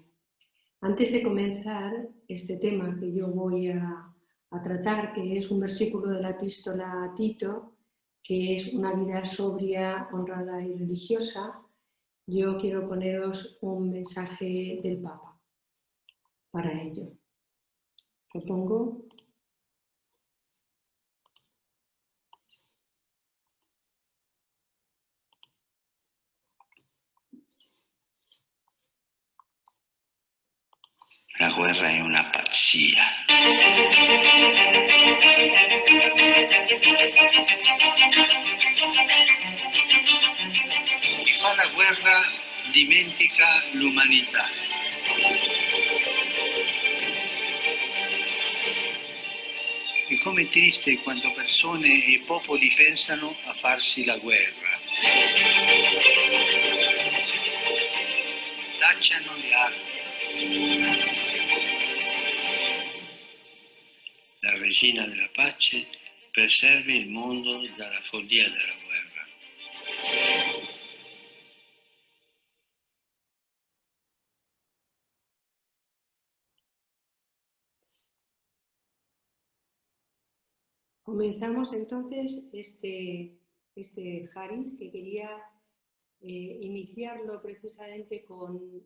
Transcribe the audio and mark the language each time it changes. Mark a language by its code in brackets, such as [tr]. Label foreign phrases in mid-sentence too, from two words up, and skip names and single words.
[es] Antes de comenzar este tema que yo voy a tratar, que es un versículo de la epístola a Tito, que es una vida sobria, honrada y religiosa, yo quiero poneros un mensaje del Papa para ello. Lo pongo. [it] La guerra è una pazzia. Chi fa la guerra dimentica l'umanità. E com'è triste quando persone e popoli pensano a farsi la guerra. Tacciano le armi. La regina della pace preservi il mondo dalla follia della guerra. [es] Comenzamos entonces este Haris, que quería iniciarlo precisamente con